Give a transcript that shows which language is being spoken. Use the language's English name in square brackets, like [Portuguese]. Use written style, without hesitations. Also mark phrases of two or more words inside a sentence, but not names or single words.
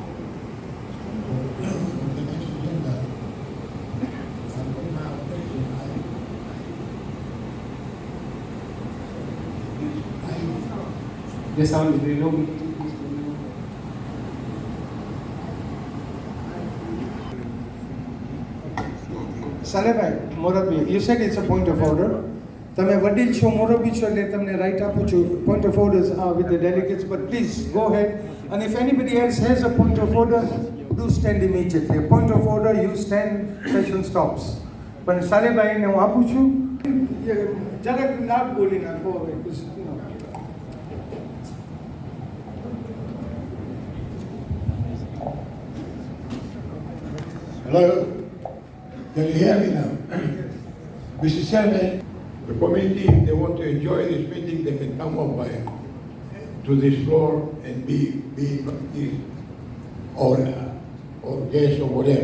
[English] The sound is very low. Salebhai, Morabi, you said it's a point of order. [Gujarati] તમે વડીલ છો મોરબી છો એટલે તમને રાઈટ આપું છું. [English] Point of orders are with the delegates, but please go ahead. And if anybody else has a point of order, do stand immediately. A point of order, you stand, session stops. [Gujarati] પણ સાલેભાઈને હું આપું છું. જરાક નાક બોલી નાખો હવે. [English] Hello, can you hear me now? Mr. Chairman, the committee, if they want to enjoy this meeting, they can come up to this floor and be or guest or whatever.